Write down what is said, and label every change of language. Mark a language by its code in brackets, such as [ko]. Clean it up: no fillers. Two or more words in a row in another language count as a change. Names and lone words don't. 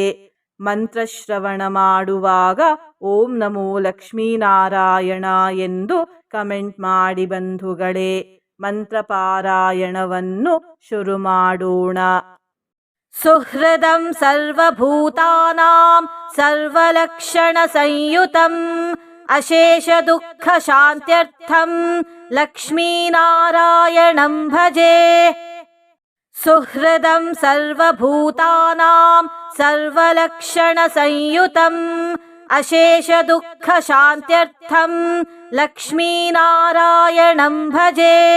[kn] ಮಂತ್ರಶ್ರವಣ ಮಾಡುವಾಗ [sa] ಓಂ ನಮೋ ಲಕ್ಷ್ಮೀನಾರಾಯಣ [kn] ಎಂದು ಕಮೆಂಟ್ ಮಾಡಿ ಬಂಧುಗಳೇ. ಮಂತ್ರಪಾರಾಯಣವನ್ನು ಶುರು ಮಾಡೋಣ. [sa] ಸುಹೃದಂ ಸರ್ವಭೂತಾನಾಂ ಸರ್ವಲಕ್ಷಣ ಸಂಯುತಂ ಅಶೇಷ ದುಃಖ ಶಾಂತ್ಯರ್ಥಂ ಲಕ್ಷ್ಮೀನಾರಾಯಣಂ ಭಜೆ. ಸುಹೃದಂ ಸರ್ವಭೂತಾನಾಂ ಸರ್ವಲಕ್ಷಣ ಸಂಯುತಂ ಅಶೇಷ ದುಃಖ ಶಾಂತ್ಯರ್ಥಂ ಲಕ್ಷ್ಮೀನಾರಾಯಣಂ ಭಜೆ.